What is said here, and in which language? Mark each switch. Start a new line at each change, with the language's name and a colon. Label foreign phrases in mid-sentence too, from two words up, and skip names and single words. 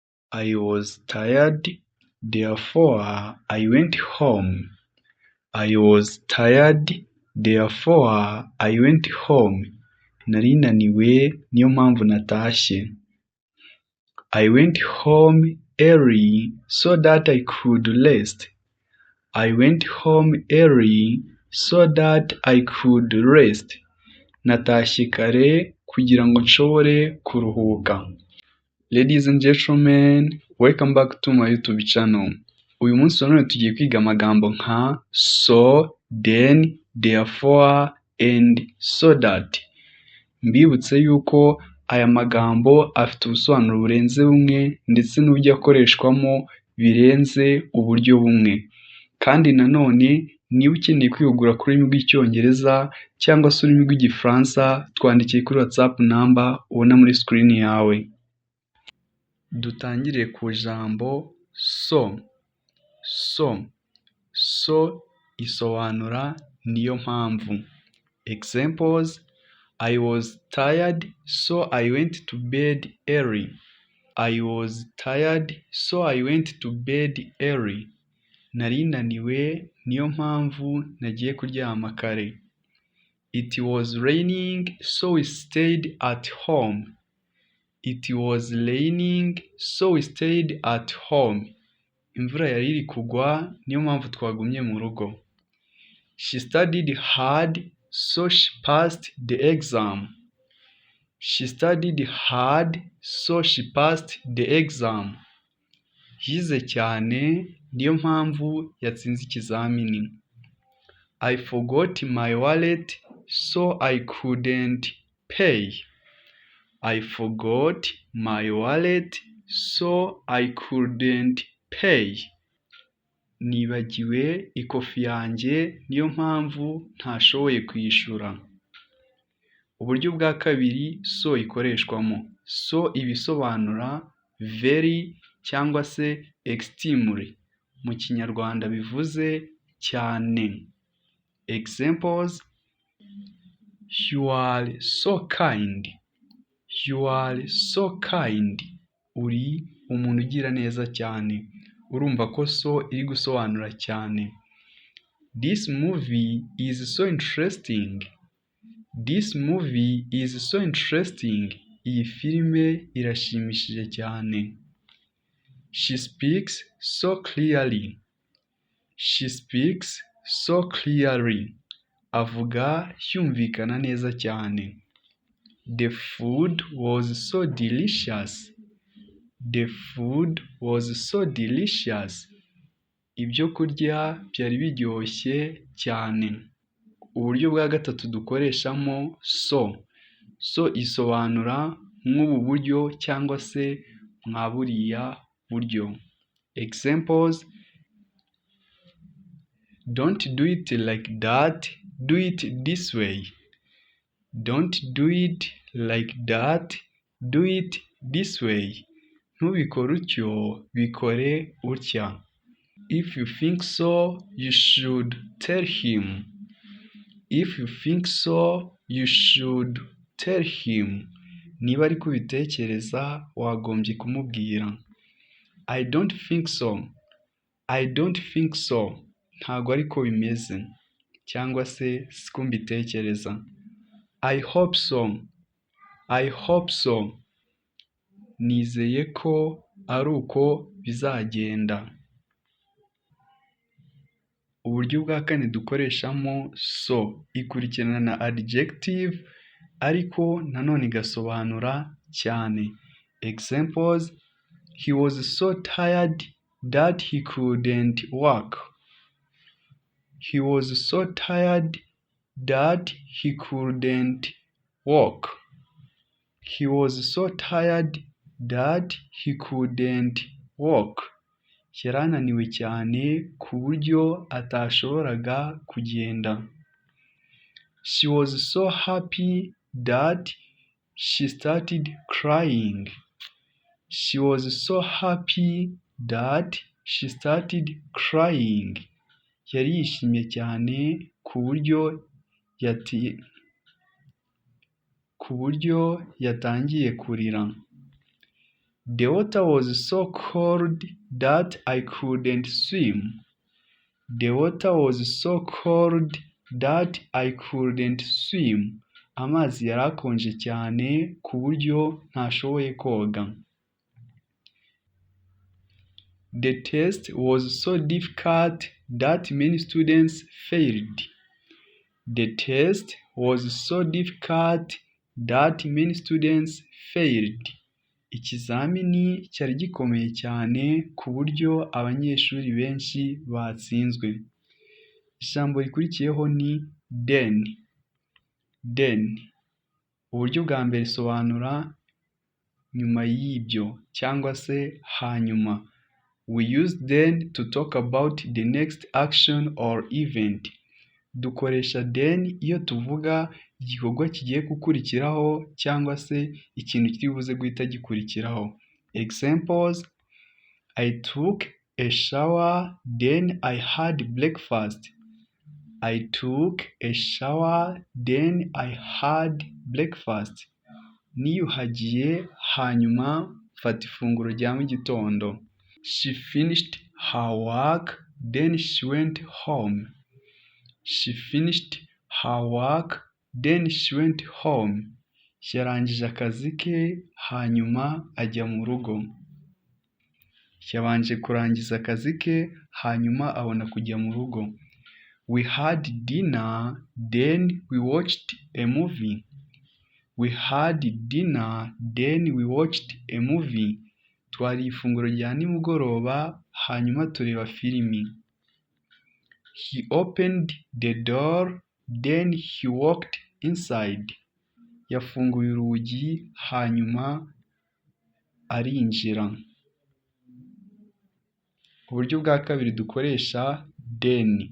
English: I was tired, therefore I went home. I was tired, therefore I went home.
Kinyarwanda: Nari naniwe niyo mpamvu natashye.
English: I went home early so that I could rest. I went home early so that I could rest.
Kinyarwanda: Natashye kare kugira ngo nshobore kuruhuka.
English: Ladies and gentlemen, welcome back to my YouTube channel.
Kinyarwanda: Uyu munsi none tugiye kwiga amagambo nka
English: so, then, therefore, and so that.
Kinyarwanda: Mbibutse yuko aya magambo afite ubusobanuro burenze bumwe ndetse n'uburyo akoreshwamo birenze uburyo bumwe. Kandi nanone niba ukeneye kwihugura ku rurimi rw'Icyongereza cyangwa se ururimi rw'Igifaransa, twandikiye kuri WhatsApp number ubona muri screen yawe. Dutangire ku jambo so. So isobanura niyo mpamvu.
English: Examples: I was tired, so I went to bed early. I was tired, so I went to bed early.
Kinyarwanda: Nari naniwe niyo mpamvu nagiye kuryama kare.
English: It was raining, so we stayed at home. It was raining, so we stayed at home.
Kinyarwanda: Imvura yari iri kugwa niyo mpamvu twagumye mu rugo.
English: She studied hard, so she passed the exam. She studied hard, so she passed the exam.
Kinyarwanda: Yize cyane niyo mpamvu yatsinze ikizamini.
English: I forgot my wallet, so I couldn't pay. I forgot my wallet, so I couldn't pay.
Kinyarwanda: Nibagiwe ikofi yanjye niyo mpamvu ntashoboye kwishyura. Uburyo bwa kabiri so ikoreshwamo. So ibisobanura very cyangwa se extremely. Mu Kinyarwanda bivuze cyane.
English: Examples: you are so kind. You are so kind.
Kinyarwanda: Uri umuntu ugira neza cyane. Urumva ko so iri gusobanura cyane.
English: This movie is so interesting. This movie is so interesting.
Kinyarwanda: Iyi filime irashimishije cyane.
English: She speaks so clearly. She speaks so clearly.
Kinyarwanda: Avuga yumvikana neza cyane.
English: The food was so delicious. The food was so delicious.
Kinyarwanda: Ibyo kurya byari biryoshye cyane. Uburyo bwa gatatu dukoreshamo so. So isobanura nk'ubu buryo cyangwa se mwa buriya buryo.
English: Examples: don't do it like that, do it this way. Don't do it like that, do it this way.
Kinyarwanda: Ntubikore utyo, bikore utya.
English: If you think so, you should tell him. If you think so, you should tell him.
Kinyarwanda: Niba ari kubitekereza wagombye kumubwira.
English: I don't think so. I don't think so.
Kinyarwanda: Ntago ariko bimeze cyangwa se siko mbitekereza.
English: I hope so. I hope so.
Kinyarwanda: Nizeye ko ari uko bizagenda. Uburyo bwa kane dukoreshamo so ikurikirana na adjective ariko nanone igasobanura cyane.
English: Examples: he was so tired that he couldn't walk. He was so tired that he couldn't walk. He was so tired that he couldn't walk.
Kinyarwanda: Yari ananiwe cyane ku buryo atashoboraga kugenda.
English: She was so happy that she started crying. She was so happy that she started crying.
Kinyarwanda: Yari yishimye cyane ku buryo yatangiye kurira.
English: The water was so cold that I couldn't swim. The water was so cold that I couldn't swim.
Kinyarwanda: Amazi yari akonje cyane ku buryo ntashoboye koga.
English: The test was so difficult that many students failed. The test was so difficult that many students failed.
Kinyarwanda: Ikizamini cyari gikomeye cyane ku buryo abanyeshuri benshi batsinzwe. Ijambo rikurikiyeho ni then. Then. Uburyo bwa mbere risobanura nyuma y'ibyo cyangwa se hanyuma.
English: We use then to talk about the next action or event.
Kinyarwanda: Dukoresha then iyo tuvuga igikorwa kigiye gukurikiraho cyangwa se ikintu kiri buze guhita gikurikiraho.
English: Examples: I took a shower, then I had breakfast. I took a shower, then I had breakfast.
Kinyarwanda: Niyuhagiye hanyuma mfata ifunguro rya mu gitondo.
English: She finished her work, then she went home. She finished her work, then she went home.
Kinyarwanda: Yarangije akazi ke hanyuma ajya mu rugo. Yabanje kurangiza akazi ke hanyuma abona kujya mu rugo.
English: We had dinner, then we watched a movie. We had dinner, then we watched a movie.
Kinyarwanda: Twari ifunguro rya nimugoroba hanyuma tureba filimi.
English: He opened the door, then he walked inside.
Kinyarwanda: Yafunguye urugi hanyuma arinjira. Uburyo bwa kabiri dukoresha then.